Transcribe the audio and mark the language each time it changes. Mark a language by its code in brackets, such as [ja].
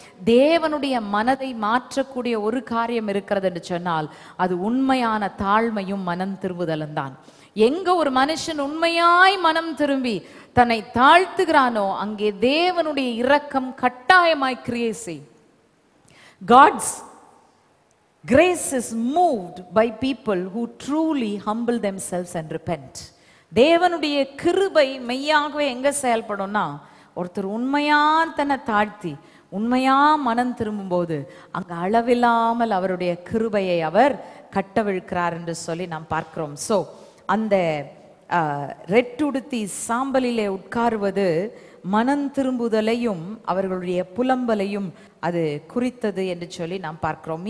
[ta] தேவனுடைய மனதை மாற்றக்கூடிய ஒரு காரியம் இருக்கிறது என்று சொன்னால் அது உண்மையான தாழ்மையும் மனம் திரும்புதலும் தான். எங்க ஒரு மனுஷன் உண்மையாய் மனம் திரும்பி தன்னை தாழ்த்துகிறானோ அங்கே தேவனுடைய இரக்கம் கட்டாயமாய் கிரியை செய். [en] God's grace is moved by people who truly humble themselves and repent. [ta] தேவனுடைய கிருபை மெய்யாகவே எங்க செயல்படும்னா ஒருத்தர் உண்மையா தன்னை தாழ்த்தி உண்மையா மனம் திரும்பும் போது அங்க அளவில்லாமல் அவருடைய கிருபையை அவர் கட்டவிழ்க்கிறார் என்று சொல்லி நாம் பார்க்கிறோம். சோ அந்த ரெட்டுடுத்தி சாம்பலிலே உட்காருவது மனம் திரும்புதலையும் அவர்களுடைய புலம்பலையும் அது குறித்தது என்று சொல்லி நாம் பார்க்கிறோம்.